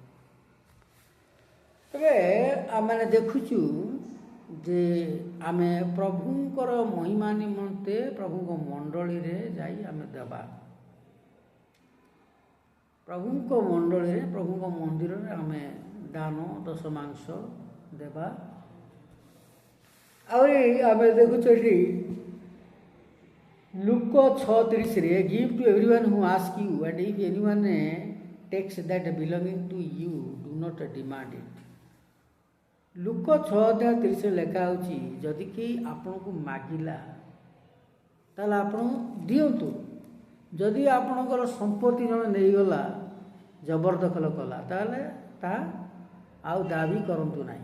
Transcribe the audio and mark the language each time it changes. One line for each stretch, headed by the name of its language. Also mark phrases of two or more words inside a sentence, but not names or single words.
Odia: ଏବେ ଆମେ ଦେଖୁଛୁ ଯେ ଆମେ ପ୍ରଭୁଙ୍କର ମହିମା ନିମନ୍ତେ ପ୍ରଭୁଙ୍କ ମଣ୍ଡଳୀରେ ଯାଇ ଆମେ ଦେବା, ପ୍ରଭୁଙ୍କ ମଣ୍ଡଳୀରେ ପ୍ରଭୁଙ୍କ ମନ୍ଦିରରେ ଆମେ ଦାନ ଦଶମାଂଶ ଦେବା। ଆହୁରି ଆମେ ଦେଖୁଛୁ ଏଠି ଲୁକ 6:30ରେ,
English: give to everyone who asks you, and if anyone takes that belonging to you, do not demand it.
Odia: ଲୁକ 6:30ରେ ଲେଖା ହେଉଛି, ଯଦି କେହି ଆପଣଙ୍କୁ ମାଗିଲା ତାହେଲେ ଆପଣ ଦିଅନ୍ତୁ। ଯଦି ଆପଣଙ୍କର ସମ୍ପତ୍ତି ଜଣେ ନେଇଗଲା, ଜବରଦଖଲ କଲା, ତାହେଲେ ତାହା ଆଉ ଦାବି କରନ୍ତୁ ନାହିଁ।